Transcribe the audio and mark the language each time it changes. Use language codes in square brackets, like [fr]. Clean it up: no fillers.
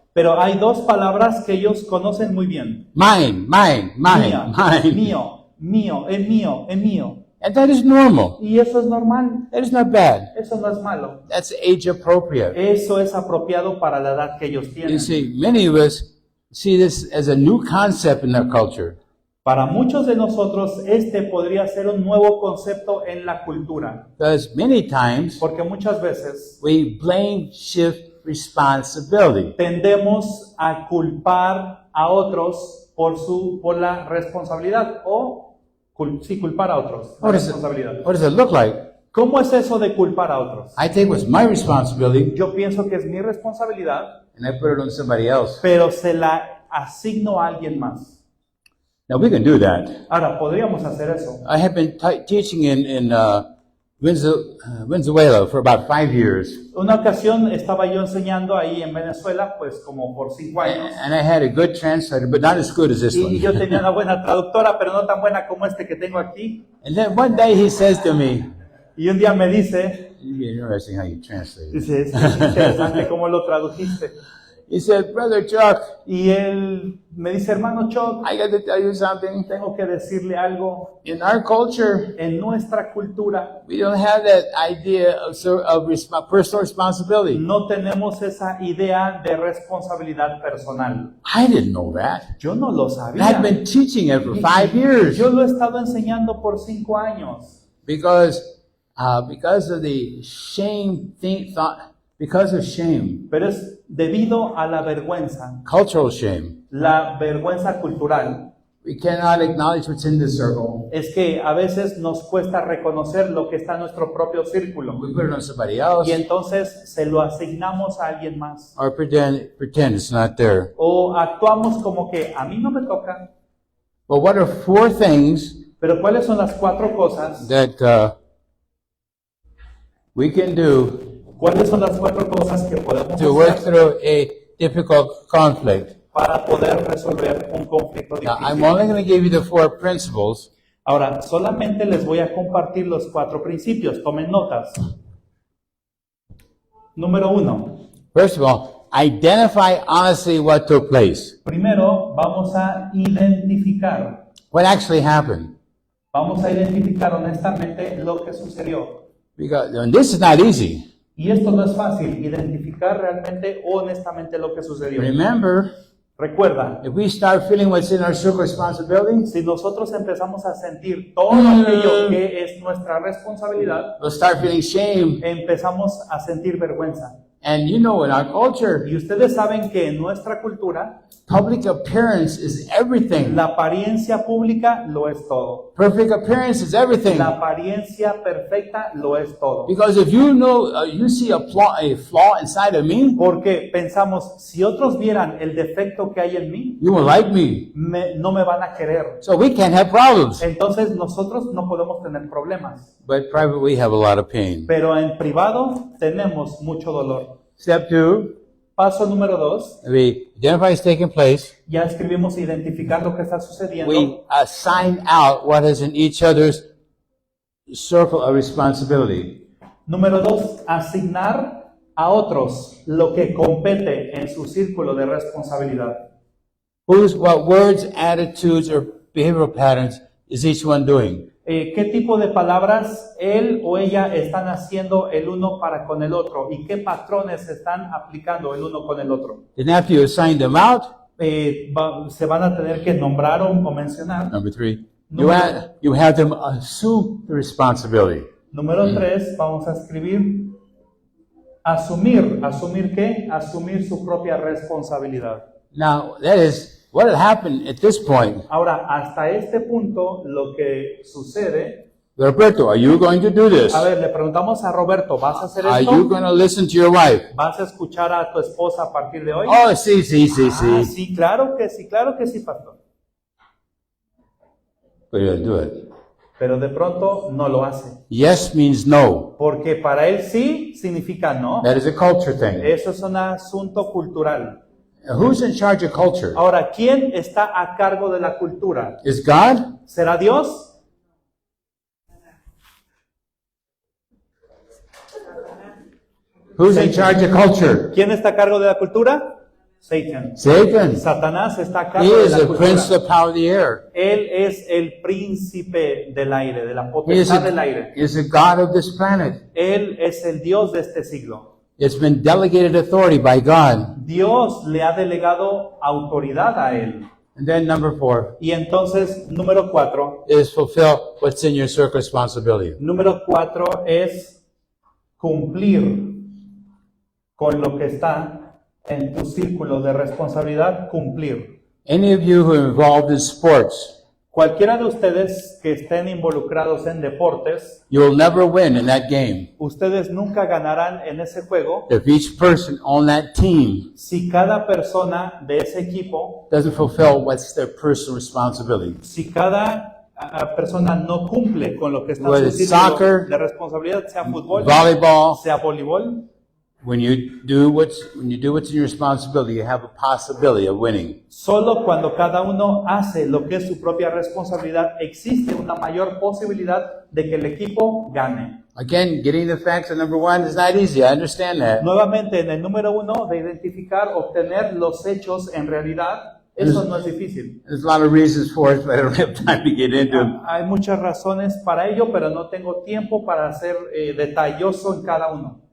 [es] Pero hay dos palabras que ellos conocen muy bien. [en] Mine. [es] Mío, mío, es mío, es mío. [en] And that is normal. [es] Y eso es normal, [en] That is not bad. [es] eso no es malo. [en] That's age appropriate. [es] Eso es apropiado para la edad que ellos [en] You [es] tienen. [en] see, many of us see this as a new concept in our culture. [es] Para muchos de nosotros, este podría ser un nuevo concepto en la cultura. [en] Because many times [es] Porque muchas veces [en] we blame shift responsibility. [es] tendemos a culpar a otros por la responsabilidad o Sí, culpar a otros. La [en] What does [es] responsabilidad. [en] what does it look like? [es] ¿Cómo es eso de culpar a otros? [en] I take what's my responsibility [es] Yo pienso que es mi responsabilidad, [en] and I put it on somebody else. [es] pero se la asigno a alguien más. [en] Now we can do that. [es] Ahora, podríamos hacer eso. [en] I have been teaching in Venezuela for about 5 years, [es] Una ocasión estaba yo enseñando ahí en Venezuela, pues como por 5 años, [en] and I had a good translator, but not as good as this [es] y yo [en] one. [es] tenía una buena traductora, pero no tan buena como este que tengo aquí. [en] And then one day he says to me, [es] Y un día me dice, [en] "It'd be interesting how you translate it." [es] dice, es interesante cómo lo tradujiste. [en] He said, "Brother Chuck, [es] Y él me dice, hermano Chuck, [en] I got to tell you something. [es] tengo que decirle algo. [en] In our culture, [es] En nuestra cultura [en] we don't have that idea of personal responsibility." [es] no tenemos esa idea de responsabilidad personal. [en] I didn't know that. [es] Yo no lo [en] And [es] sabía. [en] I've been teaching it for 5 years [es] Yo lo he estado enseñando por 5 años. [en] because of the shame because of shame, [es] Pero es debido a la vergüenza, [en] cultural shame. [es] la vergüenza cultural. [en] We cannot acknowledge what's in the circle. [es] Es que a veces nos cuesta reconocer lo que está en nuestro propio círculo. [en] We put it on somebody else [es] Y entonces se lo asignamos a alguien más. [en] or pretend it's not there. [es] O actuamos como que a mí no me toca. [en] But what are 4 things [es] Pero ¿cuáles son las 4 cosas? [en] that we can do [es] ¿Cuáles son las 4 cosas que podemos [en] to work [es] hacer [en] through a difficult conflict? [es] para poder resolver un conflicto [en] Now, I'm [es] difícil? [en] only going to give you the 4 principles, [es] Ahora, solamente les voy a compartir los 4 principios. Tomen notas. Número 1. [en] First of all, identify honestly what took place, [es] Primero, vamos a identificar. [en] what actually happened. [es] Vamos a identificar honestamente lo que sucedió. [en] Because and this is not easy. [es] Y esto no es fácil, identificar realmente, honestamente lo que sucedió. [en] Remember, [es] Recuerda, [en] if we start feeling what's in our circle of responsibility, [es] si nosotros empezamos a sentir todo aquello que es nuestra responsabilidad, [en] we'll start feeling shame. [es] empezamos a sentir vergüenza. [en] And you know, in our culture, [es] Y ustedes saben que en nuestra cultura, [en] public appearance is everything. [es] la apariencia pública lo es todo. [en] Perfect appearance is everything. [es] La apariencia perfecta lo es todo. [en] Because if you know, you see a flaw inside of me, [es] Porque pensamos, si otros vieran el defecto que hay en mí, [en] you will like me. [es] no me van a querer. [en] So we can't have problems. [es] Entonces nosotros no podemos tener problemas. [en] But privately, we have a lot of pain. [es] Pero en privado tenemos mucho dolor. [en] Step 2, [es] Paso número 2, [en] we identify what's taking place. [es] ya escribimos identificar lo que está sucediendo. [en] We assign out what is in each other's circle of responsibility. [es] Número 2, asignar a otros lo que compete en su círculo de responsabilidad. [en] What words, attitudes, or behavioral patterns is each one doing? [es] ¿Qué tipo de palabras él o ella están haciendo el uno para con el otro? ¿Y qué patrones están aplicando el uno con el otro? [en] Then after you assign them out, [es] Se van a tener que nombrar o mencionar. [en] number 3, [es] Número- [en] you have them assume the responsibility. [es] Número 3, vamos a escribir asumir. ¿Asumir qué? Asumir su propia responsabilidad. [en] Now, that is what had happened at this point. [es] Ahora, hasta este punto, lo que sucede, [en] Roberto, are you going to do this? [es] a ver, le preguntamos a Roberto, ¿vas a hacer [en] Are you [es] esto? [en] going to listen to your wife? [es] ¿Vas a escuchar a tu esposa a partir de hoy? Oh, sí, sí, sí, Ah, sí. sí, claro que sí, pastor. [en] But you don't do it. [es] Pero de pronto no lo hace. [en] Yes means no. [es] Porque para él sí significa no. [en] That is a culture thing. [es] Eso es un asunto cultural. [en] Who's in charge of culture? [es] Ahora, ¿quién está a cargo de la cultura? [en] Is God? [es] ¿Será Dios? [en] Who's in charge of culture? [es] ¿Quién está a cargo de la cultura? [en] Satan. [es] Satan. Satanás está a [en] He [es] cargo de [en] is [es] la [en] the prince [es] cultura. [en] of the power of the air. [es] Él es el príncipe del aire, de la [en] He is [es] potestad del aire. [en] the God of this planet. [es] Él es el Dios de este siglo. [en] It's been delegated authority by God. [es] Dios le ha delegado autoridad a él. [en] And then number 4 [es] Y entonces, número 4, [en] is fulfill what's in your circle of responsibility. [es] número 4 es cumplir con lo que está en tu círculo de responsabilidad, cumplir. [en] Any of you who are involved in sports, [es] Cualquiera de ustedes que estén involucrados en deportes, [en] you will never win in that game [es] ustedes nunca ganarán en ese juego [en] if each person on that team [es] si cada persona de ese equipo, [en] doesn't fulfill what's their personal responsibility. [es] si cada persona no cumple con lo que está en [en] Whether [es] su [en] it's [es] círculo [en] soccer, [es] de responsabilidad, sea fútbol, [en] volleyball, [es] sea voleibol. [en] when you do what's in your responsibility, you have a possibility of winning. [es] Solo cuando cada uno hace lo que es su propia responsabilidad, existe una mayor posibilidad de que el equipo gane. [en] Again, getting the facts at number one is not easy. I understand that. [es] Nuevamente, en el número 1, de identificar, obtener los hechos en realidad, eso no es difícil. [en] There's a lot of reasons for it, but I don't have time to get into them. [es] Hay muchas razones para ello, pero no tengo tiempo para ser detalloso en cada uno.